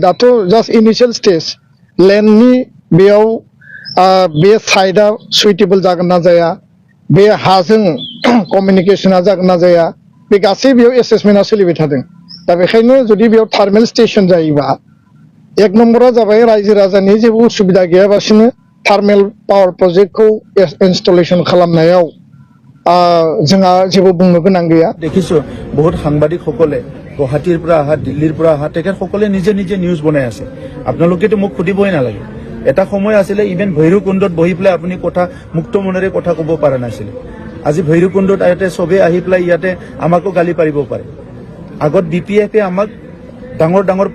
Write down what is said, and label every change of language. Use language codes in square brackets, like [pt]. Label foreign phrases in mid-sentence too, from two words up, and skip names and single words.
[en] that's just initial stage [brx] लेन्डनि बेयाव बे साइडआ सुइटेबल जागोन ना जाया बे हाजों कमिउनिकेशना जागोन ना जाया बे गासै बेयाव एसेसमेन्टआ सोलिबाय थादों दा बेखायनो जुदि बेयाव [en] thermal station [brx] जायोबा एक नम्बरा जाबाय रायजो राजानि जेबो उसुबिदा गैयाबासिनो [en] thermal power [brx] प्रजेक्टखौ इनस्टलेशन खालामनायाव जोंहा जेबो बुंनो गोनां गैया [as] দেখিছো বহুত সাংবাদিকসকলে গুৱাহাটীৰ পৰা আহা দিল্লীৰ পৰা আহা তেখেতসকলে নিজে নিজে নিউজ বনাই আছে আপোনালোকেতো মোক সুধিবই নালাগে এটা সময় আছিলে ইভেন ভৈৰৱকুণ্ডত বহি পেলাই আপুনি কথা মুক্ত মনেৰে কথা ক'ব পৰা নাছিলে আজি ভৈৰৱকুণ্ডত ইয়াতে সবে আহি পেলাই ইয়াতে আমাকো গালি পাৰিব পাৰে আগত BPFে আমাক ডাঙৰ ডাঙৰ